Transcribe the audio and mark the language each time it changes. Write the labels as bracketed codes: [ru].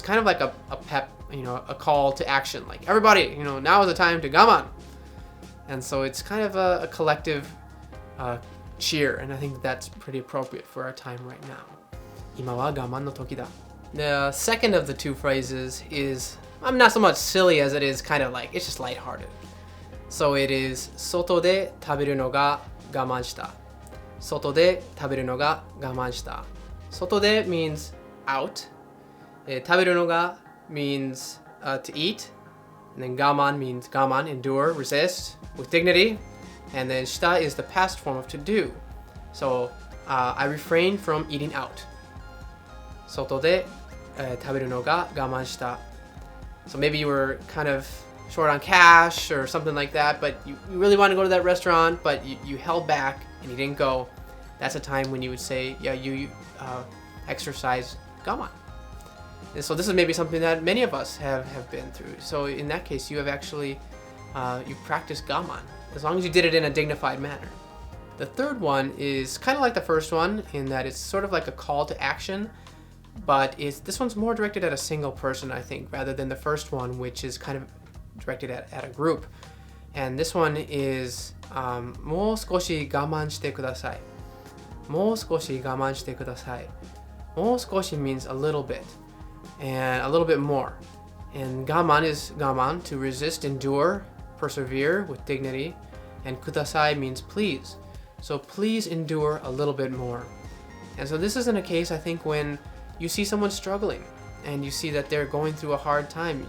[en] It's kind of like a pep, a call to action. Like, everybody, now is the time to gaman. And so it's kind of a collective cheer, and I think that's pretty appropriate for our time right now. [ja] 今は我慢の時だ. [en] The second of the 2 phrases is, I'm not so much silly as it is kind of like, it's just lighthearted. So it is [ja] 外で食べるのが我慢した. 外で食べるのが我慢した. [en] 外で means out. 食べるのが means to eat. And then gaman means gaman, endure, resist, with dignity. And then shita is the past form of to do. So I refrain from eating out. [ja] 外で食べるのが我慢した. [en] So maybe you were kind of short on cash or something like that, but you really want to go to that restaurant, but you held back and you didn't go. That's a time when you would say, yeah, you exercise gaman. And so this is maybe something that many of us have been through. So in that case, you have actually, you've practiced gaman, as long as you did it in a dignified manner. The third one is kind of like the first one in that it's sort of like a call to action, but this one's more directed at a single person, I think, rather than the first one, which is kind of directed at a group. And this one is [ja] もう少し我慢してください。もう少し我慢してください。 [en] もう少し means a little bit, and a little bit more. And gaman is gaman, to resist, endure, persevere with dignity. And kudasai means please. So please endure a little bit more. And so this isn't a case, I think, when you see someone struggling and you see that they're going through a hard time.